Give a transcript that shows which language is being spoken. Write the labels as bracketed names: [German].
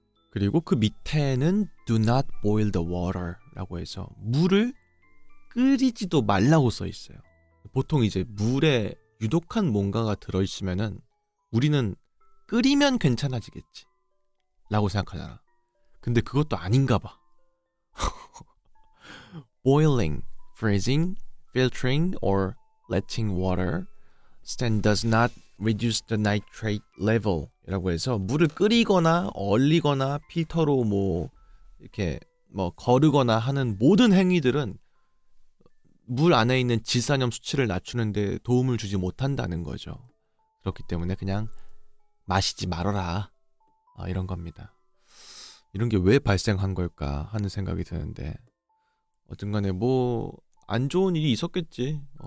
[Korean] 그리고 그 밑에는 [English] do not boil the water [Korean] 라고 해서 물을 끓이지도 말라고 써 있어요. 보통 이제 물에 유독한 뭔가가 들어있으면은 우리는 끓이면 괜찮아지겠지 라고 생각하잖아. 근데 그것도 아닌가 봐. [English] Boiling, freezing, filtering or letting water stand does not reduce the nitrate level [Korean] 이라고 해서 물을 끓이거나 얼리거나 필터로 뭐 이렇게 뭐 거르거나 하는 모든 행위들은 물 안에 있는 질산염 수치를 낮추는 데 도움을 주지 못한다는 거죠. 그렇기 때문에 그냥 마시지 말아라. 이런 겁니다. 이런 게 왜 발생한 걸까 하는 생각이 드는데 어쨌간에 뭐 안 좋은 일이 있었겠지.